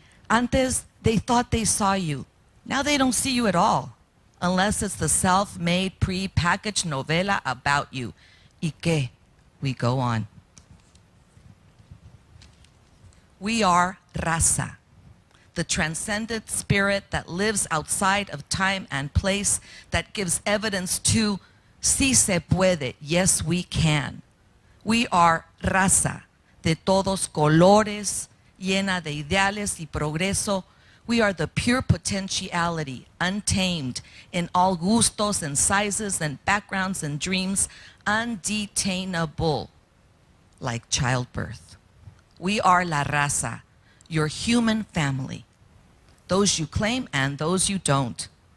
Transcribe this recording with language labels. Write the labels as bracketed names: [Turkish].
[Spanish] Antes, [English] they thought they saw you. Now they don't see you at all, unless it's the self-made, pre-packaged novela about you. [Spanish] ¿Y qué? [English] We go on. We are raza, the transcendent spirit that lives outside of time and place, that gives evidence to [Spanish] si se puede, [English] yes we can. We are raza, [Spanish] de todos colores, llena de ideales y progreso. [English] We are the pure potentiality, untamed, in all gustos and sizes and backgrounds and dreams, undetainable, like childbirth. We are la raza, your human family, those you claim and those you don't.